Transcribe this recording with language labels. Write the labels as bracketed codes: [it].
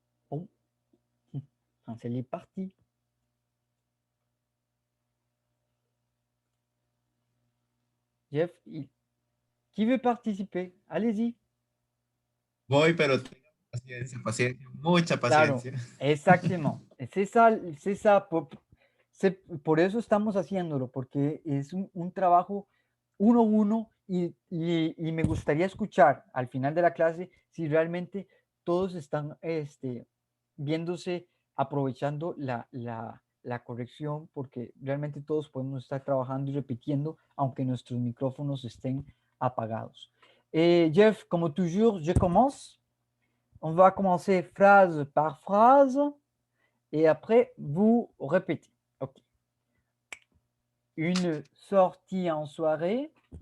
[fr] Oh, Hansel est parti. Jeff, qui veut participer? Allez-y. [es] Voy, pero tenga paciencia, mucha paciencia. [fr] Claro, exactement. C'est ça. [es] Por eso estamos haciéndolo, porque es un trabajo 1-1 y me gustaría escuchar al final de la clase si realmente todos están viéndose, aprovechando la corrección, porque realmente todos podemos estar trabajando y repitiendo, aunque nuestros micrófonos estén apagados. [fr] Jeff, comme toujours, je commence. On va commencer phrase par phrase et après, vous répétez. OK. Une sortie en soirée.